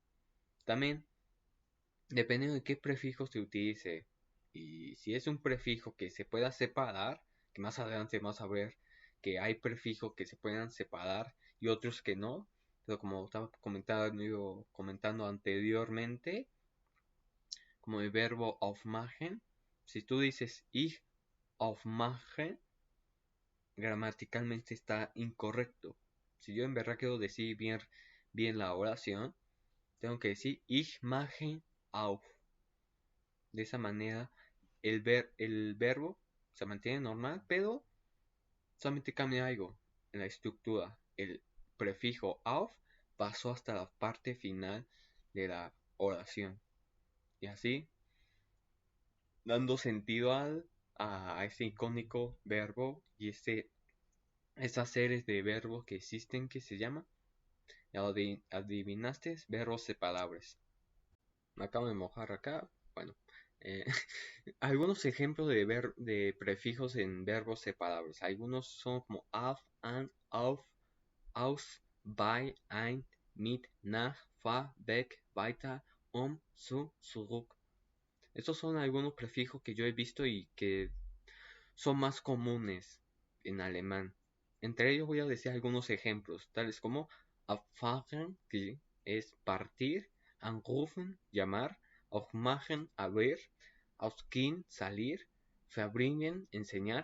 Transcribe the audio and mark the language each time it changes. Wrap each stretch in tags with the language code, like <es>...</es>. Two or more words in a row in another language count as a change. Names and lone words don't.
<es>También, dependiendo de qué prefijo se utilice, y si es un prefijo que se pueda separar, que más adelante vamos a ver que hay prefijos que se puedan separar y otros que no, pero como estaba comentando anteriormente, como el verbo aufmachen, si tú dices</es> <de>ich aufmache,</de> <es>gramaticalmente está incorrecto. Si yo en verdad quiero decir bien la oración, tengo que decir</es> <de>ich mache auf.</de> <es>De esa manera el verbo se mantiene normal, pero solamente cambia algo en la estructura. El prefijo auf pasó hasta la parte final de la oración. Y así, dando sentido a ese icónico verbo y esas series de verbos que existen que se llama, adivinaste, verbos separables. Me acabo de mojar acá. Bueno, eh, algunos ejemplos de prefijos en verbos separables. Algunos son como</es> <de>auf, an, auf, aus, bei, ein, mit, nach, fahr, weg, weiter, zu, zurück.</de> <es>Estos son algunos prefijos que yo he visto y que son más comunes en alemán. Entre ellos voy a decir algunos ejemplos, tales como abfahren, que es partir, anrufen, llamar, aufmachen, abrir, ausgehen, salir, verbringen, enseñar,</es>